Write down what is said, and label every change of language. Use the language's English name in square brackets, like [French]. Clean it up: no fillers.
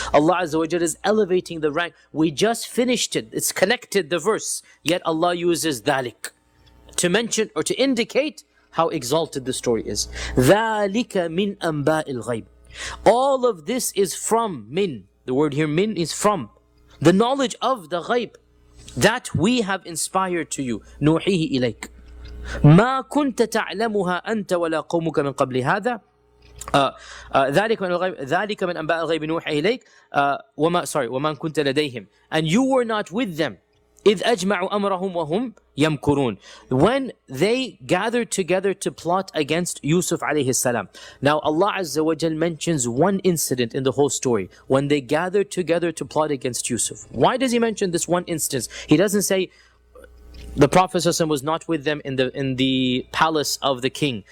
[English] Allah Azza wa Jal is elevating the rank. We just finished it, it's connected, the verse, yet Allah uses ذَلِك to mention or to indicate how exalted the story is. [Arabic] ذَلِكَ مِنْ أَنْبَاءِ الْغَيْبِ. [English] All of this is from min. The word here min is from. The knowledge of the ghaib that we have inspired to you. [Arabic] نُوحِيهِ إِلَيْكَ مَا كُنْتَ تَعْلَمُهَا أَنْتَ وَلَا قَوْمُكَ مِنْ قَبْلِ هَذَا ذَلِكَ مِنْ أَنْبَاءِ الْغَيْبِ نُوحِيهِ إِلَيْكَ وَمَا كُنْتَ لَدَيْهِمْ. [English] And you were not with them [Arabic] إِذْ أَجْمَعُوا أَمْرَهُمْ وَهُمْ يَمْكُرُونَ. [English] When they gathered together to plot against Yusuf alayhi salam. Now Allah Azza wa Jal mentions one incident in the whole story. When they gathered together to plot against Yusuf. Why does he mention this one instance? He doesn't say the Prophet ﷺ was not with them in the palace of the king.